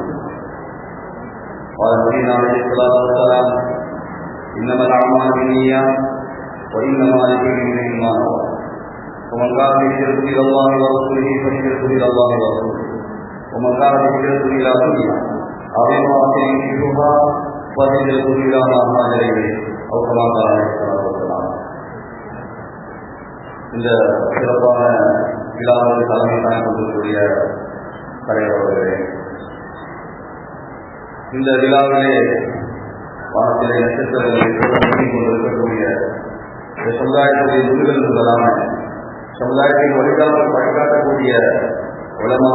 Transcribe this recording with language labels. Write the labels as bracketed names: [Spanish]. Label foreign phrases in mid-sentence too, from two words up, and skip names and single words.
[Arabic] قال النبي عليه الصلاة والسلام: إنما الأعمال بالنيات وإنما لكل امرئ ما نوى ومن كان هجرته إلى الله ورسوله فهجرته إلى الله ورسوله ومن كان هجرته إلى دنيا أو امرأة ينكحها فهجرته إلى ما هاجر إليه أو كما قال عليه الصلاة والسلام. [Tamil] இந்த சிறப்பான விழாவை தலைமை தாங்கி கொண்டிருக்கக்கூடிய தலைவர்களே, இந்த விழாவிலே வானத்திலே நட்சத்திரங்களை கொண்டிருக்கக்கூடிய இந்த சமுதாயத்துடைய முன்னிலைகளான சமுதாயத்தை வழிகாட்டக்கூடிய உலமா